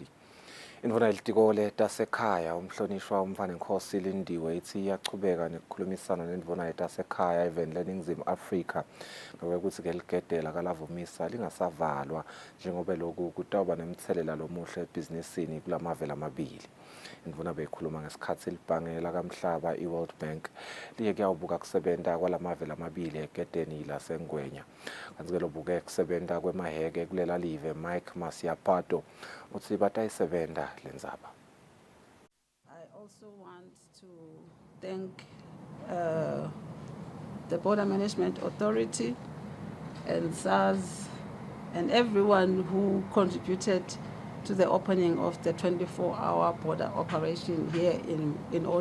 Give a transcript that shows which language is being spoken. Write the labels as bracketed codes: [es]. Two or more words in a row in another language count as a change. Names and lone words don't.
[ss] Indvuna yelitikole tasekhaya umhlonishwa umfana Nkosi Lindiwe ithi iyachubeka nekukhulumisana nendvuna yetasekhaya even leNingizimu Afrika ngokuthi ke ligedela kalavumisa lingasavalwa njengoba lokhu kutawuba nemthelela lomuhle ebhizinisini kulamave lamabili. Indvuna beyikhuluma ngesikhathi libhangela kamhlaba iWorld Bank liye kuyawubuka kusebenta kwalamave lamabili egedeni laseNgwenya. Kanti ke lobuke kusebenta kwemaheke kulela live Mike Masiapato uthi batayisebenta lenzaba. [en] I also want to thank the Border Management Authority and SARS and everyone who contributed to the opening of the 24-hour border operation here in Oshuk.